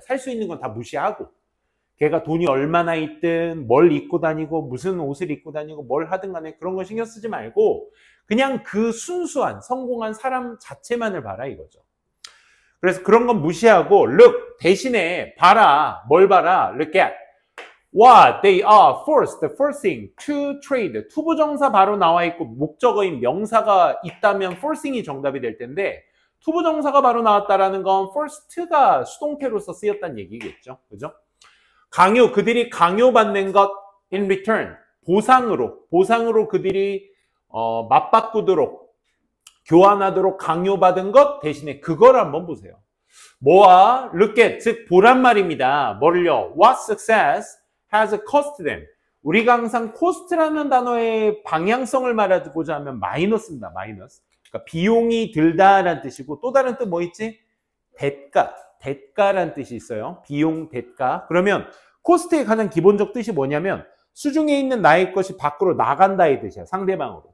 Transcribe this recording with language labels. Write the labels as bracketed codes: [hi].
[ko] 살 수 있는 건 다 무시하고, 걔가 돈이 얼마나 있든 뭘 입고 다니고 무슨 옷을 입고 다니고 뭘 하든 간에 그런 거 신경 쓰지 말고 그냥 그 순수한 성공한 사람 자체만을 봐라 이거죠. 그래서 그런 건 무시하고 look, 대신에 봐라. 뭘 봐라? [en] look at what they are forcing to trade. [ko] 투부정사 바로 나와 있고 목적어인 명사가 있다면 forcing이 정답이 될 텐데, 투부정사가 바로 나왔다라는 건 forced가 수동태로서 쓰였다는 얘기겠죠. 그죠? 강요, 그들이 강요받는 것 in return, 보상으로 그들이 맞바꾸도록, 교환하도록 강요받은 것 대신에 그걸 한번 보세요. 뭐와? look at, 즉 보란 말입니다. 뭐를요? [en] What success has cost them. [ko] 우리가 항상 cost라는 단어의 방향성을 말하고자 하면 마이너스입니다. 마이너스. 그러니까 비용이 들다라는 뜻이고, 또 다른 뜻 뭐 있지? 대가라는 뜻이 있어요. 비용, 대가. 그러면 코스트의 가장 기본적 뜻이 뭐냐면 수중에 있는 나의 것이 밖으로 나간다의 뜻이야. 상대방으로.